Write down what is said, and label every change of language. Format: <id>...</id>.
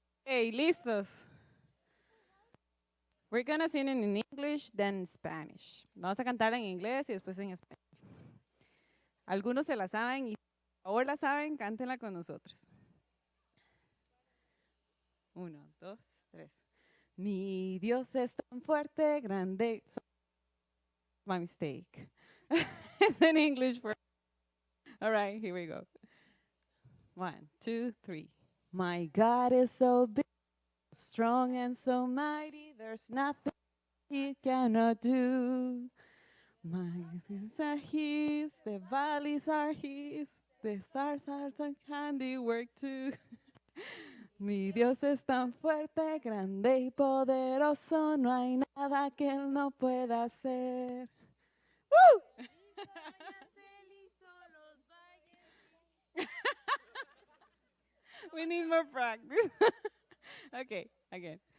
<es>Hey, listos.</es> <en>We're gonna sing it in English, then Spanish.</en> <es>Vamos a cantar en inglés y después en español. Algunos se la saben y por favor la saben, cántenla con nosotros. 1, 2, 3. Mi Dios es tan fuerte, grande.</es> <en>My mistake. It's in English for. All right, here we go. 1, 2, 3. My God is so big, strong and so mighty, there's nothing he cannot do. My mountains are his, the valleys are his, the stars are so handiwork too.</en> <es>Mi Dios es tan fuerte, grande y poderoso, no hay nada que él no pueda hacer. ¡Woo!</es> <en>We need more practice. Okay, again.</en>